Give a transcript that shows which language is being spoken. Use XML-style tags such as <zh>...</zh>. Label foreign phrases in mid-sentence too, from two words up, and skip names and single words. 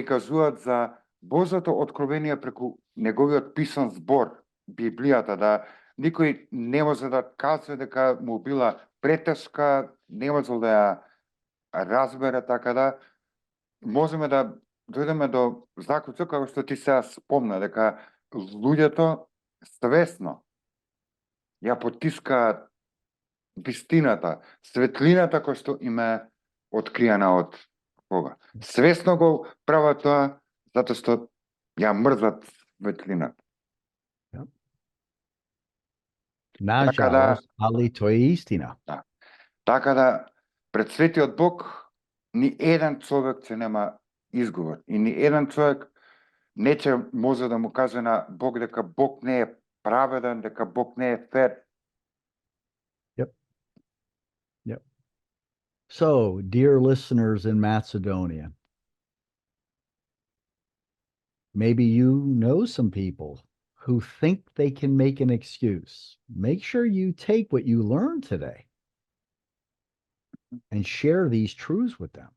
<mk>кажуваат за Божјото откровение преку неговиот писан збор, Библијата, да никој не може да каже дека му била претешка, не можел да ја разбере, така да можеме да дојдеме до заклучок како што ти сега спомна, дека луѓето свесно ја потискаат вистината, светлината која што им е откриена од Бога. Свесно го прават тоа затоа што ја мрзат светлината.</mk> <sr>Nažalost, ali to je istina.</sr> <mk>Да. Така да пред светиот Бог ни еден човек ќе нема изговор и ни еден човек не ќе може да му каже на Бог дека Бог не е праведен, дека Бог не е фер.</mk> <en>Yep. So, dear listeners in Macedonia, maybe you know some people who think they can make an excuse. Make sure you take what you learned today and share these truths with them.</en>